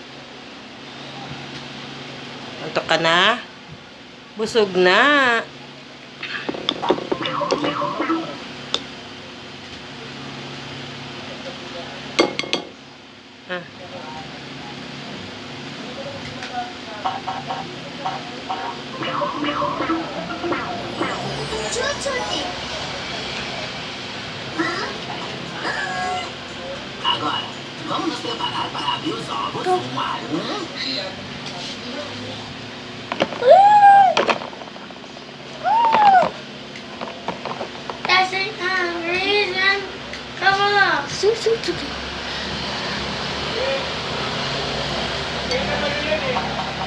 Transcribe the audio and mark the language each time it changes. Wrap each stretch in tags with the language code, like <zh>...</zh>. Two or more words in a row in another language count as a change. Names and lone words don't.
<tl>Antok ka na? Busog na. Ah.</tl> <pt>Agora, vamos nos preparar para abrir os ovos. 1 a 1.</pt> <en>That's it, reason. Come on. Su.</en>